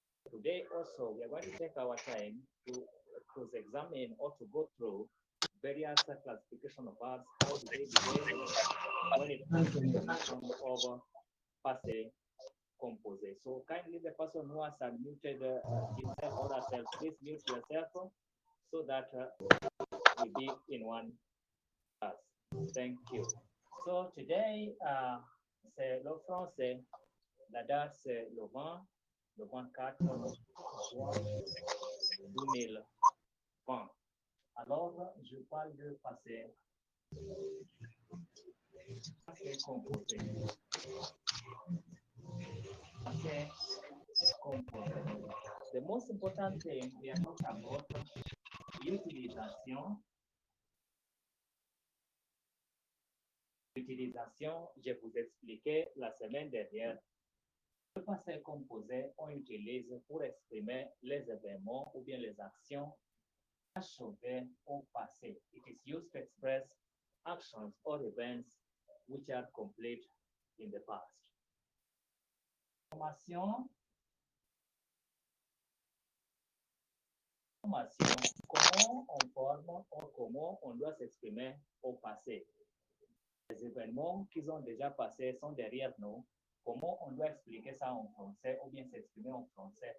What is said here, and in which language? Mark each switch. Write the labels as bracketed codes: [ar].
[en] Today also we are going to take our time to examine or to go through various classification of verbs, how do they behave when it comes to the formation of passé composé. So kindly the person who has unmuted himself or herself, please mute yourself so that we be in one class. Thank you. So today, [fr] c'est le français, la date c'est le 24 juin 2020. Alors, je parle de passé composé. Passé composé. [en] The most important thing we are talking about utilisation. [fr] Utilisation, je vous expliquais la semaine dernière. Le passé composé, on utilise pour exprimer les événements ou bien les actions achevées au passé. [en] It is used to express actions or events which are complete in the past. [fr] Formation, comment on forme ou comment on doit s'exprimer au passé. Les événements qui ont déjà passé sont derrière nous. Comment on doit expliquer ça en français ou bien s'exprimer en français?